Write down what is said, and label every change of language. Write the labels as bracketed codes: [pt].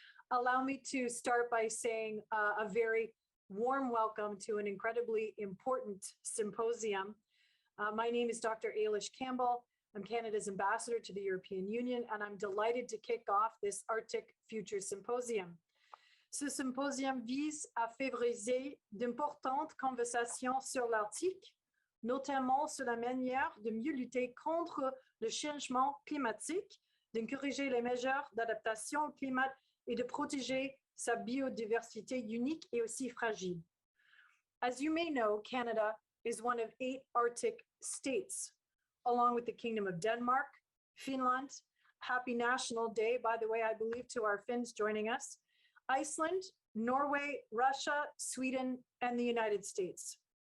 [en] Allow me to start by saying a very warm welcome to an incredibly important symposium. My name is Dr. Ailish Campbell. I'm Canada's ambassador to the European Union, and I'm delighted to kick off this Arctic Future Symposium. [fr] Ce symposium vise à favoriser d'importantes conversations sur l'Arctique, notamment sur la manière de mieux lutter contre le changement climatique, d'encourager les mesures d'adaptation au climat et de protéger sa biodiversité unique et aussi fragile. [en] As you may know, Canada is one of 8 Arctic states, along with the Kingdom of Denmark, Finland. Happy National Day, by the way, I believe, to our Finns joining us. Iceland, Norway, Russia, Sweden, and the United States.